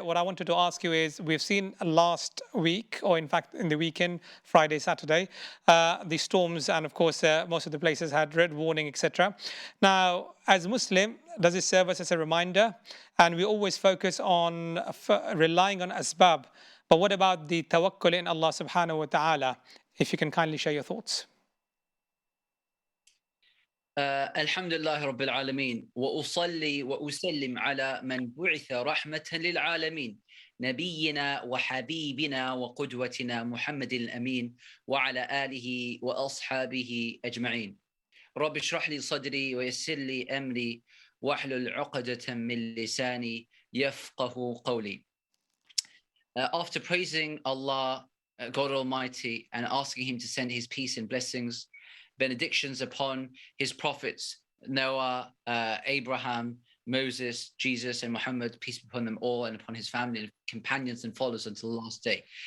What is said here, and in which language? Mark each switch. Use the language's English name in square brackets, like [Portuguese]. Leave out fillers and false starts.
[English] What I wanted to ask you is, we've seen last week, or in fact in the weekend, Friday, Saturday, the storms, and of course most of the places had red warning, etc. Now, as Muslim, does it serve us as a reminder? And we always focus on relying on asbab. But what about the tawakkul in Allah subhanahu wa ta'ala? If you can kindly share your thoughts. [Arabic] الحمد لله رب العالمين وأصلي وأسلم على من بعث رحمة للعالمين نبينا وحبيبنا وقدوتنا محمد الأمين وعلى آله وأصحابه أجمعين رب اشرح لي صدري ويسر لي أمري واحلل عقدة من لساني يفقه قولي. [English] After praising Allah, God Almighty, and asking Him to send His peace and blessings, benedictions upon His prophets, Noah, Abraham, Moses, Jesus, and Muhammad, peace be upon them all, and upon his family and companions and followers until the last day.